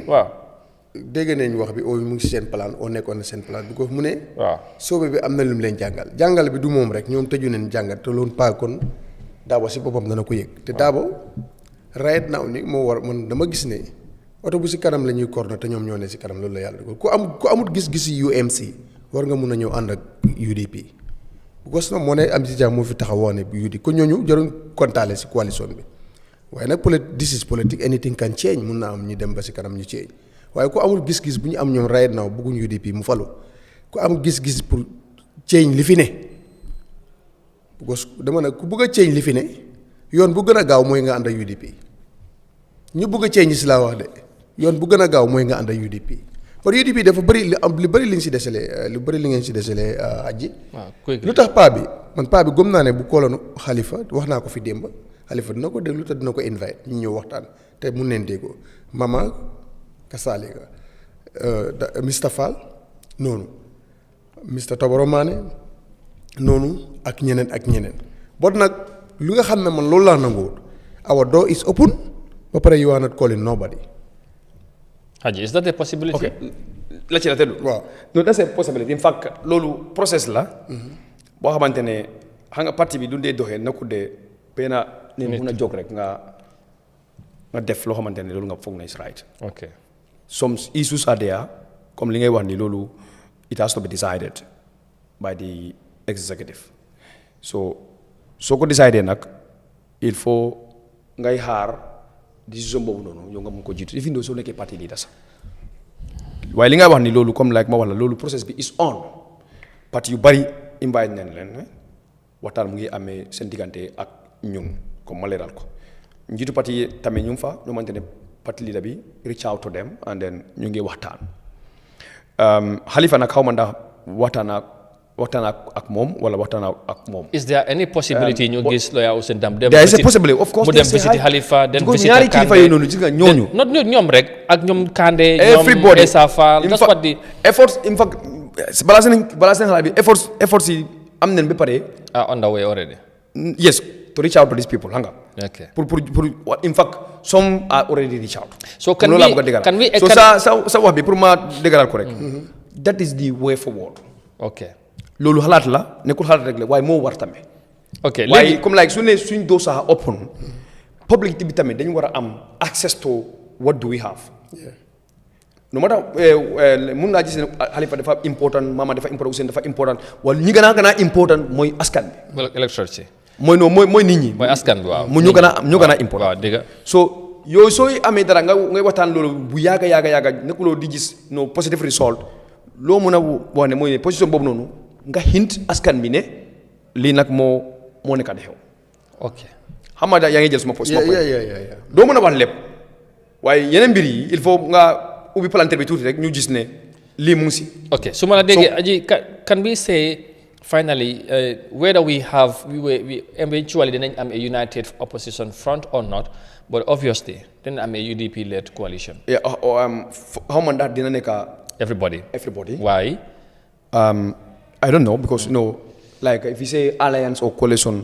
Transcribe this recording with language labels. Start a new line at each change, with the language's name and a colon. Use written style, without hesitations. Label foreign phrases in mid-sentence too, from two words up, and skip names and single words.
Wolof: waaw dégg nañ wax bi mu ngi seen plan nekkoon na seen plan bi ko mu ne. waaw soobe bi am na lu mu leen jàngal bi du moom rek ñoom tëju nañ jàngat te loolu paa kon Darboe si boppam dana ko yëg te Darboe
English: right now
Wolof: ni moo war man dama gis ne oto bu si kanam la ñuy corner te ñoom ñoo ne si kanam loolu la yàlla ku amut gis-gis yi UMC war nga mun a ñëw ànd ak UDP because moo ne am si jàmm moo fi taxaw wax ne UDP ko ñooñu jaruñ kontaale si coalition bi waaye nag
English: this is politique anything can change
Wolof: mun naa am ñu dem ba si kanam ñu change waaye ku amul gis-gis bu ñu am ñoom
English: right now
Wolof: bëgguñ UDP mu falu ku am gis-gis pour change li fi ne because dama ne ku bëgg a change li fi ne yoon bu gën a gaaw mooy nga ànd ak UDP ñu bëgg a change si laa wax de yoon bu gën a gaaw mooy nga ànd ak UDP par UDP dafa bëri lu bëri li ñu si desalee lu bëri li ngeen si desalee aji lu tax paa bi gëm naa ne bu kooloon Halifa wax naa ko fi démb Halifa dina ko déglu te dina ko invite ñu ñëw waxtaan te mun neen déggoo mama kasaalika Mr Fall noonu Mr Toboro Mané noonu ak ñeneen bot nag lu nga xam ne man loolu laa nanguwul
English: our door is open
Wolof: ba pare
English: you are not calling nobody. Haji, is that a possibility?
Wolof: Okay. La ci la teddu. Waaw.
English: No, that's a possibility. In fact,
Wolof: loolu process la. boo xamante ne xam nga parti bi du dee doxee na ku dee peena ne mun a jóg rek nga def loo xamante ne loolu nga foog na
English: is right. Okay. Some issues are there
Wolof: comme li ngay wax ni loolu
English: it has to be decided by the executive.
Wolof: So soo ko décidé nag
French: il faut
Wolof: ngay xaar décision boobu noonu yow nga mun ko jiitu
English: even though
Wolof: soo nekkee
English: parti leader
Wolof: sax waaye li ngay wax ni loolu comme like ma wax la loolu process bi
English: is on
Wolof: parti yu bari invite nañ leen waxtaan mu ngi amee seen diggante ak ñun comme ma leeral ko njiitu parti yi tamit ñu ngi fa ñu xamante ne
English: parti leader
Wolof: bi
English: reach out to them and then
Wolof: ñu ngi waxtaan Halifa nag xaw ma ndax waxtaan ak moom wala waxtaan ak moom.
English: Is there any possibility
Wolof: ñu gis lawyer Ousainou Darboe dem.
English: there is a possibility of course.
Wolof: mu dem visiter Halifa dem visiter ñaari kilifa yooyu noonu gis nga ñooñu. not ñoom rek ak ñoom Kandeh.
English: everybody ñoom Essa Faal that's what the
Wolof: efforts in fact balaa seen xalaat bi efforts yi am nañ ba pare.
English: are on the way already. Yes, to reach out to these people
Wolof: xam nga.
English: Okay. pour in fact some are already reach out. So can we
Wolof: so sa wax bi pour ma dëgëral ko rek.
English: That is the way forward. Okay.
Wolof: loolu xalaat la nekkul xalaat rek la waaye moo war tamit. ok léegi waaye comme like suñ doo sax open public bi tamit dañu war a am
English: access to what do we have. no matter
Wolof: mun ngaa gis ne Halifa dafa important Mama dafa important Ousainou dafa important wala ñi gën a important mooy askan bi. electorate si. mooy nit ñi. mooy askan bi waaw. mu ñu gën a important. waaw dëgg so yow sooy amee dara ngay waxtaan loolu bu yàgga nekkuloo di gis
English: positive result
Wolof: loo mën a wax ne mooy ne position boobu noonu nga hint askan bi ne lii nag moo nekk di xew. ok xam nga yaa ngi jël suma position. doo mën a wax lépp waaye yeneen mbir yi
French: il faut
Wolof: nga ubbi palanteer bi tuuti rek ñu gis ne lii mu ngi si.
English: ok
Wolof: su ma la déggee aji
English: can we say finally whether we eventually
Wolof: dinañ am a
English: united opposition front or not but obviously
Wolof: dinañ am a
English: UDP led coalition.
Wolof: yeah xaw ma ndax dina nekk
English: everybody. why I don't know because like if you say alliance or coalition.